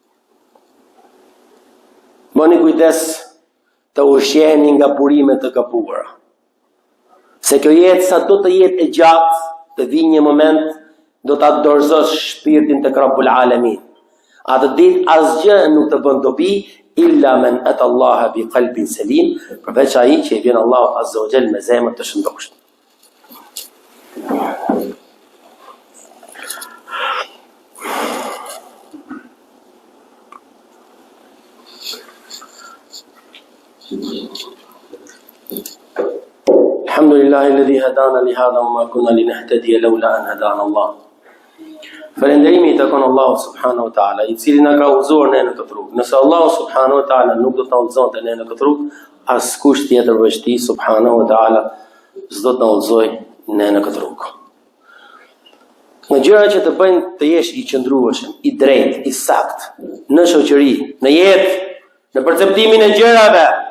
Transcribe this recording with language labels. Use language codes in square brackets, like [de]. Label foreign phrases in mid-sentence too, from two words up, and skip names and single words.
[sq] Bëni kujdes të ushqeheni nga burimet të kapuara. Se kjo jetë sa do të jetë e gjatë, të vi një moment do ta dorëzosh shpirtin tek Rabbul Alamin. Atë ditë asgjë nuk të bën dobi [ar] إلا من أتى الله بقلب سليم, [sq] përveç ai që i vjen Allahu [ar] عز وجل [sq] me zemër të shëndoshtë. [ar] الحمد لله الذي هدانا لهذا وما كنا لنهتدي لولا أن هدانا الله. [sq] Falënderimi i takon Allahu [ar] سبحانه وتعالى, [sq] i cili na ka udhëzuar ne në këtë rrugë. Nëse Allahu [ar] سبحانه وتعالى [sq] nuk do të na udhëzonte ne në këtë rrugë, askush tjetër veç tij [ar] سبحانه وتعالى [sq] s'do të na udhëzoj ne në këtë rrugë. Në gjëra që të bëjnë të jesh i qëndrueshëm, i drejtë, i saktë në shoqëri, në jetë, në perceptimin e gjërave.